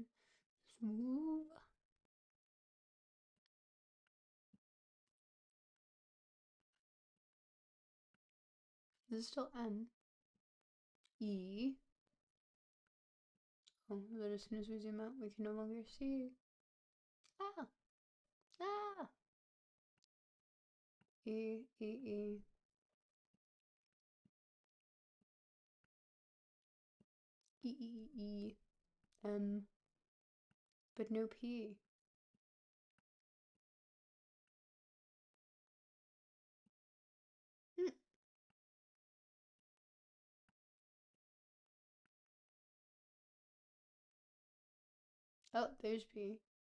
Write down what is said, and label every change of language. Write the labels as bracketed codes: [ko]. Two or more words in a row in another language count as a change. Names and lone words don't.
[en] Smooth. This is still N. E. Oh, but as soon as we zoom out, we can no longer see. Ah! Ah! E, E, E. E, E, E, E. M. But no P. Hmm. Oh, there's P.